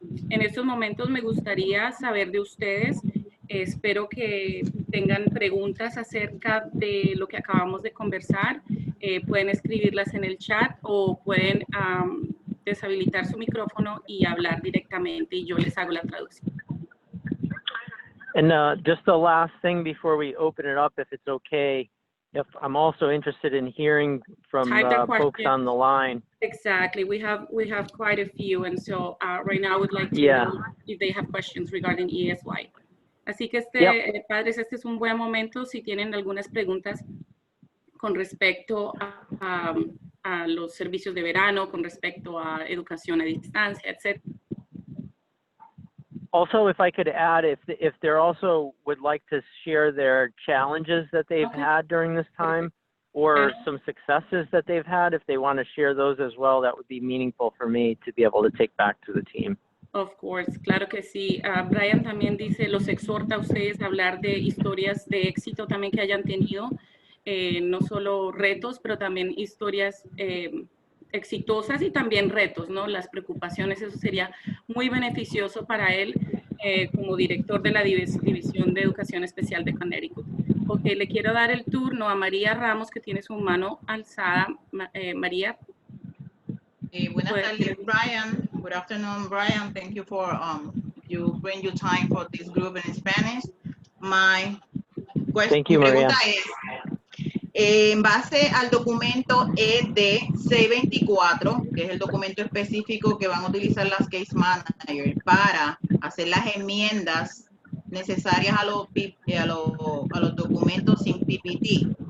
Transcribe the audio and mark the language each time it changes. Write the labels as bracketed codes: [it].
[es] En estos momentos me gustaría saber de ustedes, espero que tengan preguntas acerca de lo que acabamos de conversar, pueden escribirlas en el chat o pueden deshabilitar su micrófono y hablar directamente y yo les hago la traducción. [en] And just the last thing before we open it up, if it's okay, if I'm also interested in hearing from folks on the line. Exactly, we have quite a few, and so right now I would like to know if they have questions regarding ESY. Así que padres, este es un buen momento si tienen algunas preguntas con respecto a los servicios de verano, con respecto a educación a distancia, etc. Also, if I could add, if they're also would like to share their challenges that they've had during this time, or some successes that they've had, if they want to share those as well, that would be meaningful for me to be able to take back to the team. Of course, [es] claro que sí. Bryan también dice, los exhorta a ustedes a hablar de historias de éxito también que hayan tenido, no solo retos, pero también historias exitosas y también retos, ¿no? Las preocupaciones, eso sería muy beneficioso para él como director de la División de Educación Especial de Connecticut. Ok, le quiero dar el turno a María Ramos, que tiene su mano alzada. María. Buenas tardes, Bryan. [en] Good afternoon, Bryan. Thank you for you bring your time for this group in Spanish. My question, [es] pregunta es, en base al documento ED 624, que es el documento específico que van a utilizar las case managers para hacer las enmiendas necesarias a los documentos sin PPT.